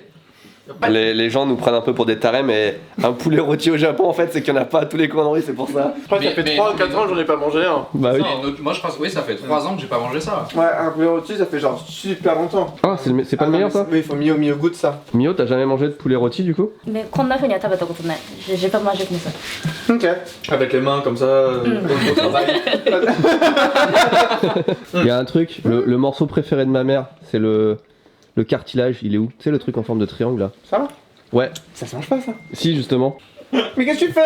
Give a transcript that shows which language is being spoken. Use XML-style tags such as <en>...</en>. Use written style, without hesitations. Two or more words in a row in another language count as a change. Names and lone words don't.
<fr>Les gens nous prennent un peu pour des tarés, mais un poulet rôti au Japon en fait, c'est qu'il n'y en a pas à tous les coins de rue, c'est pour ça. Je crois que ça fait 3 ou 4 ans que j'en ai pas mangé un. Bah oui. Moi je pense, oui, ça fait 3 ans que j'ai pas mangé ça. Ouais, un poulet rôti, ça fait genre super longtemps. Ah, c'est pas le meilleur ça? Oui, il faut mieux au goût de ça. Mio, t'as jamais mangé de poulet rôti du coup? Mais</fr> <ja>こんな風には食べたことない。</ja> <fr>J'ai pas mangé comme ça. Ok. Avec les mains comme ça, au travail. Il y a un truc, le morceau préféré de ma mère, c'est le cartilage, il est où? Tu sais le truc en forme de triangle là? Ça va? Ouais. Ça se mange pas ça. Si justement. Mais qu'est-ce que tu fais?</fr>